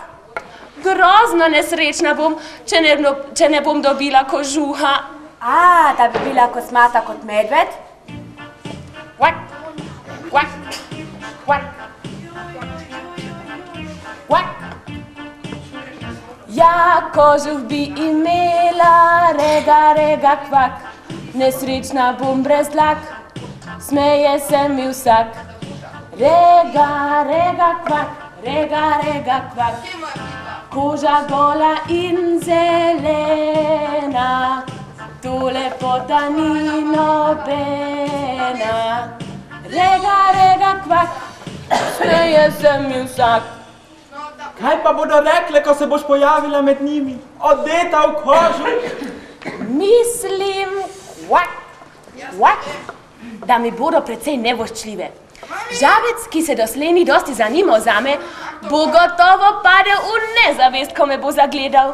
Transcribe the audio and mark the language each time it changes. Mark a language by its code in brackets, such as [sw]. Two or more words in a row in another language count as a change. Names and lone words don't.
[sl] Grozno nesrečna bom, če ne bom dobila kožuha. Da bi bila kosmata kot medved? Kvak, kvak, kvak. Kvak. Ja, kožuh bi imela, rega, rega, kvak. Nesrečna bom brez dlak, smeje se mi vsak. Rega, rega, kvak, rega, rega, kvak. Koža gola in zelena, to lepota ni nobena. Rega, rega, kvak, smeje se mi vsak. Kaj pa bodo rekle, ko se boš pojavila med njimi, odeta v kožu? Mislim, kvak, kvak, da mi bodo precej nevoščljive. Žabec, ki se doslej ni dosti zanimal zame, bo gotovo padel v nezavest, ko me bo zagledal.